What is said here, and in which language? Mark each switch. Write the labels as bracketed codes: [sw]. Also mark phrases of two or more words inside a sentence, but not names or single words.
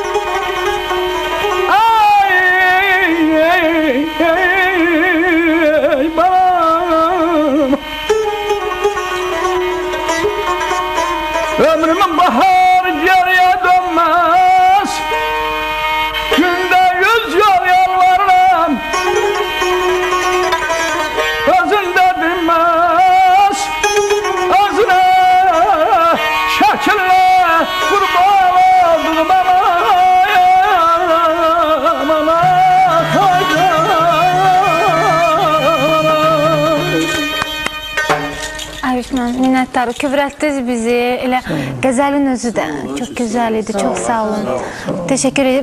[tr] Ay, ey, ey, bana ömrümün baharı geriye dönmez. Günde 100 yol yalvarırım, özünde dinmez. Özüne şekille kurban oldum bana. [az] Minnətdarıq, kövrətdiniz bizi, elə qəzəlin özü də çox gözəl idi, çox sağ olun. [tr] Teşekkür edirəm.